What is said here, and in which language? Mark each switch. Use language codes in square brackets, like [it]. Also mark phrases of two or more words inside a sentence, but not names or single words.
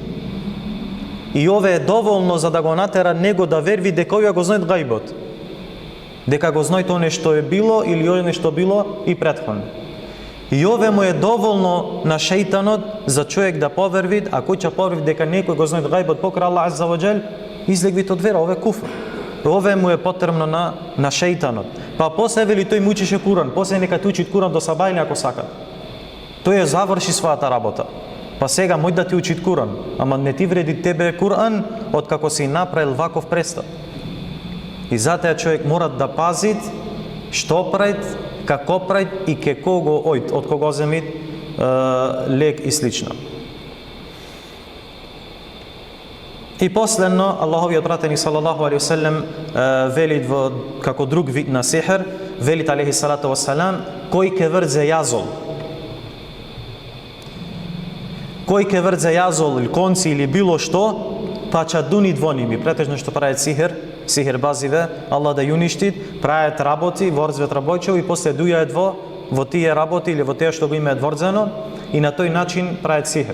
[mk] И ове е доволно за да го натера него да верви дека овие го знаат гајбот. Дека го знаат оне што е било или оне што било и претходно. И ове му е доволно на шејтанот за човек да поверви, а кој ќе поверви дека некој го знаат гајбот покрај Аллах [ar] عز وجل, [mk] излегвите од вера, ове е куфр. Ове му е потребно на шејтанот. Па после вели тој му учише Куран, после нека ти учи Куран до сабајле ако сакат. Тој ја заврши својата работа. Па сега мој да ти учи Куран, ама не ти вреди тебе Куран откако си направил ваков престап. И затоа човек мора да пази што прави, како прави и ке кого ојд, од кого земит лек и слично. И последно, Аллаховиот пратеник [ar] صلى الله عليه وسلم [mk] велит во како друг вид на сихер, велит [ar] عليه الصلاة والسلام: [mk] "Кој ке врзе јазол, кој ке врзе јазол или конци или било што, па ќе дуни двоними." Претежно што прават сихер базиве, Аллах да ја уништит, прават работи, ворзвет работчево и после дујаат во тие работи или во тие што го имаат ворзено и на тој начин прават сихер.